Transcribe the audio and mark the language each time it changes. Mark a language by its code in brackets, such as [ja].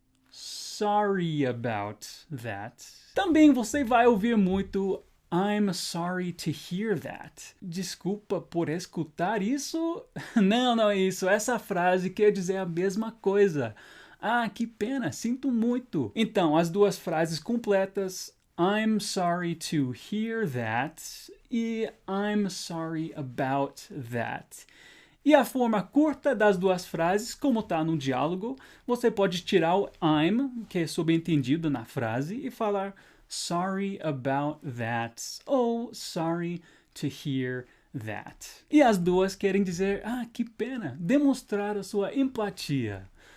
[en] Sorry about that. [pt] Também você vai ouvir muito [en] I'm sorry to hear that. [pt] Desculpa por escutar isso? Não é isso. Essa frase quer dizer a mesma coisa. Ah, que pena, sinto muito. Então, as duas frases completas, [en] I'm sorry to hear that e I'm sorry about that. [pt] E a forma curta das duas frases, como está no diálogo, você pode tirar o I'm, que é subentendido na frase, e falar [en] sorry about that [pt] ou [en] sorry to hear that. [pt] E as duas querem dizer, ah, que pena, demonstrar a sua empatia.